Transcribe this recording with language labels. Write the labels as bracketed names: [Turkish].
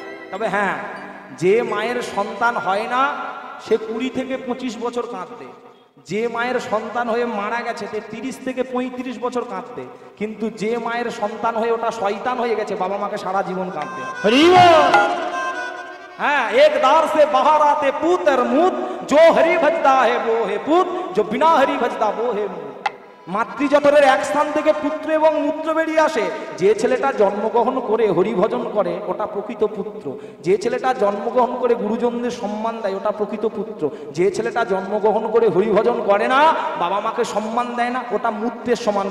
[Bangla] তবে হ্যাঁ, যে মায়ের সন্তান হয় না সে 20 থেকে 25 বছর কাঁদবে, যে মায়ের সন্তান হয়ে মারা গেছে সে 30 থেকে 35 বছর কাঁদবে, কিন্তু যে মায়ের সন্তান হয়ে ওটা শয়তান হয়ে গেছে, বাবা মাকে সারা জীবন কাঁদতে হবে। [Hindi] हाँ, एक दार से बाहर आते पूत और मूत, जो हरि भजता है वो है पूत, जो बिना हरि भजता वो है मूत। [Bangla] মাতৃজঠরের এক স্থান থেকে পুত্র এবং মূত্র বেরিয়ে আসে। যে ছেলেটা জন্মগ্রহণ করে হরিভজন করে ওটা প্রকৃত পুত্র, যে ছেলেটা জন্মগ্রহণ করে গুরুজনদের সম্মান দেয় ওটা প্রকৃত পুত্র, যে ছেলেটা জন্মগ্রহণ করে হরিভজন করে না, বাবা মাকে সম্মান দেয় না, ওটা মূত্রের সমান।